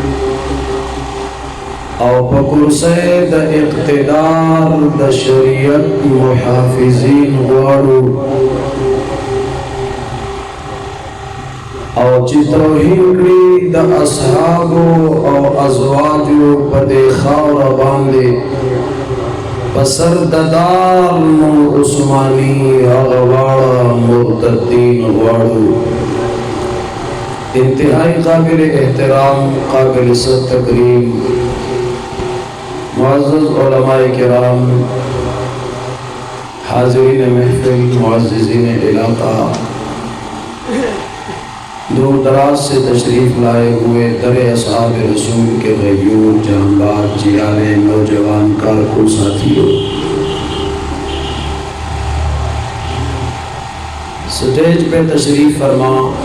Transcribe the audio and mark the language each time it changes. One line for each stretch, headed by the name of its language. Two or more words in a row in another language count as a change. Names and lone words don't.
Pashto: او په کرسۍ د اقتدار د شریعت محافظین غواړو او چې توهین کړي د اصحابو او ازواجو په دې خاوره باندې په سر د دار نور عثماني هغه واړه مرتدین غواړو.
Urdu: انتہائی قابل احترام، قابل تکریم معزز علماء کرام، حاضرین محفل، معززین علاقہ، دور دراز سے تشریف لائے ہوئے در اصحاب رسول کے غیور جانباز جیانے نوجوان کارکن ساتھیوں، سٹیج پہ تشریف فرما